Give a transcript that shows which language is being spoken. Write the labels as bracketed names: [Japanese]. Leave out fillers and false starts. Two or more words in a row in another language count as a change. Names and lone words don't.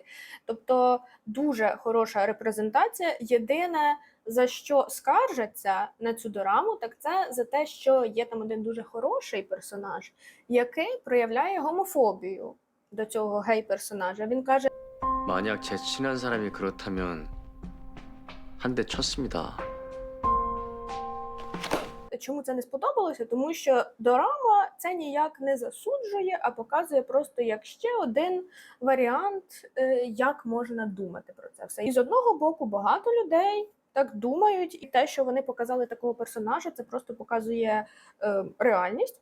[Ukrainian] Тобто дуже хороша репрезентація. Єдине, за що скаржаться на цю дораму, так це за те, що є там один дуже хороший персонаж, який проявляє гомофобію до цього гей-персонажа. Він каже: [Korean] 만약 제 친한 사람이 그렇다면 한 대 쳤습니다. [Ukrainian] Чому це не сподобалося? Тому що дорама це ніяк не засуджує, а показує просто як ще один варіант, як можна думати про це все. І з одного боку багато людей так думають, і те, що вони показали такого персонажа, це просто показує реальність.